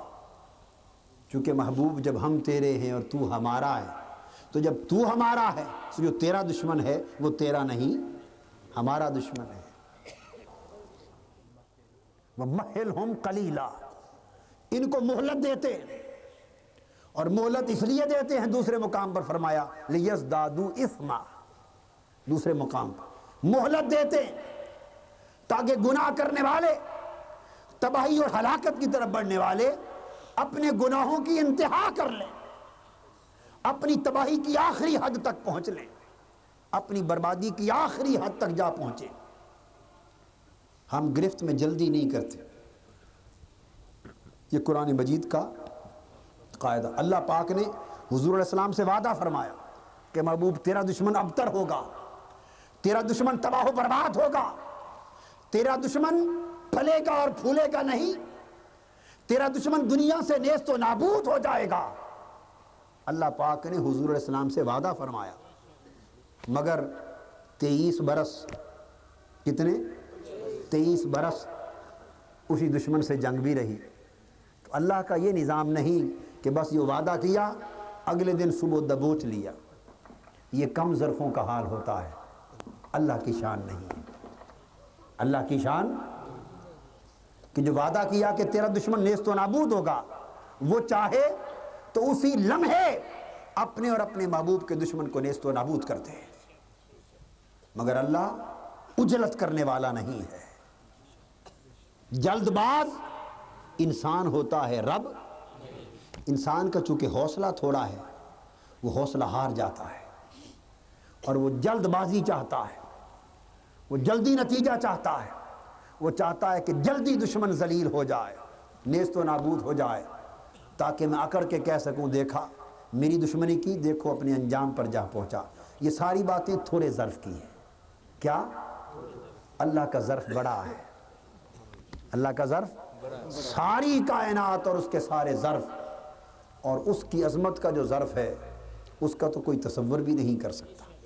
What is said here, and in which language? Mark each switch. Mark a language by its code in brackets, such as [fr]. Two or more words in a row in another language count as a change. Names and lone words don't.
[ur] چونکہ محبوب جب ہم تیرے ہیں اور تو ہمارا ہے، تو جب تو ہمارا ہے تو جو تیرا دشمن ہے وہ تیرا نہیں، ہمارا دشمن ہے۔ [ar] وَمَهِّلْهُمْ قَلِيلًا، [ur] ان کو مہلت دیتے، اور مہلت اس لیے دیتے ہیں، دوسرے مقام پر فرمایا [ar] لِيَزْدَادُوا إِثْمًا، [ur] دوسرے مقام پر مہلت دیتے تاکہ گناہ کرنے والے، تباہی اور ہلاکت کی طرف بڑھنے والے اپنے گناہوں کی انتہا کر لیں، اپنی تباہی کی آخری حد تک پہنچ لیں، اپنی بربادی کی آخری حد تک جا پہنچیں۔ ہم گرفت میں جلدی نہیں کرتے، یہ قرآن مجید کا قاعدہ۔ اللہ پاک نے حضور [ar] علیہ السلام [ur] سے وعدہ فرمایا کہ محبوب تیرا دشمن ابتر ہوگا، تیرا دشمن تباہ و برباد ہوگا، تیرا دشمن پھلے گا اور پھولے گا نہیں، تیرا دشمن دنیا سے نیست و نابود ہو جائے گا۔ اللہ پاک نے حضور [ar] علیہ السلام [ur] سے وعدہ فرمایا، مگر 23 برس، کتنے؟ 23 برس اسی دشمن سے جنگ بھی رہی۔ تو اللہ کا یہ نظام نہیں کہ بس یہ وعدہ کیا اگلے دن صبح دبوچ لیا، یہ کم ظرفوں کا حال ہوتا ہے، اللہ کی شان نہیں ہے۔ اللہ کی شان کہ جو وعدہ کیا کہ تیرا دشمن نیست و نابود ہوگا، وہ چاہے تو اسی لمحے اپنے اور اپنے محبوب کے دشمن کو نیست و نابود کرتے ہیں، مگر اللہ اجلت کرنے والا نہیں ہے۔ جلد باز انسان ہوتا ہے، رب انسان کا چونکہ حوصلہ تھوڑا ہے، وہ حوصلہ ہار جاتا ہے، اور وہ جلد بازی چاہتا ہے، وہ جلدی نتیجہ چاہتا ہے، وہ چاہتا ہے کہ جلدی دشمن ذلیل ہو جائے، نیست و نابود ہو جائے، تاکہ میں اکڑ کے کہہ سکوں دیکھا میری دشمنی کی، دیکھو اپنے انجام پر جا پہنچا۔ یہ ساری باتیں تھوڑے ظرف کی ہیں، کیا؟ اللہ کا ظرف بڑا ہے، اللہ کا ظرف ساری کائنات اور اس کے سارے ظرف، اور اس کی عظمت کا جو ظرف ہے اس کا تو کوئی تصور بھی نہیں کر سکتا۔